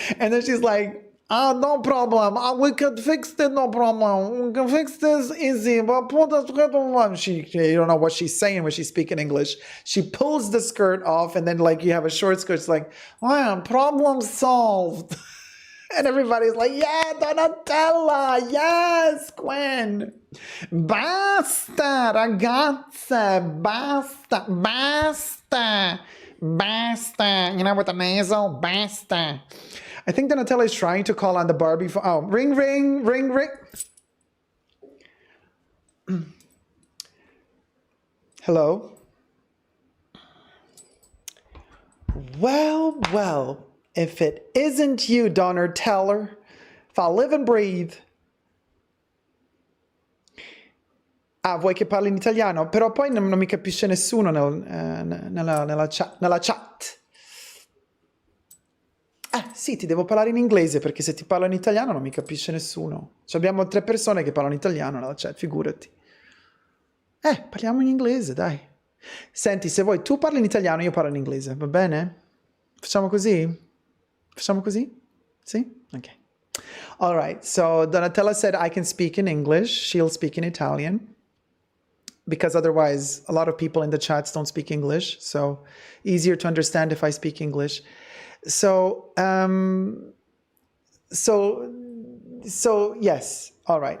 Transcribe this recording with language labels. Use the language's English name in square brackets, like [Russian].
[English] And then she's like, no problem. We could fix it, no problem. We can fix this easy. But put the skirt on. You don't know what she's saying when she's speaking English. She pulls the skirt off, and then like you have a short skirt. It's like, wow, problem solved. And everybody's like, yeah, Donatella, yes, Gwen. [Italian] Basta, ragazze, basta, basta, basta. [English] You know, with the nasal, basta. I think Donatella is trying to call on the Barbie phone. Oh, ring, ring, ring, ring. Hello? Well, well, if it isn't you, Donatella, if I live and breathe. [Italian] Ah, vuoi che parli in italiano? Però poi non mi capisce nessuno nella chat. Sì, ti devo parlare in inglese perché se ti parlo in italiano non mi capisce nessuno. Abbiamo 3 persone che parlano italiano nella chat, figurati. Parliamo in inglese, dai. Senti, se vuoi tu parli in italiano, io parlo in inglese, va bene? Facciamo così? Facciamo così? Sì? Ok. [English] All right, so Donatella said I can speak in English. She'll speak in Italian. Because otherwise, a lot of people in the chats don't speak English. So easier to understand if I speak English. So yes. All right.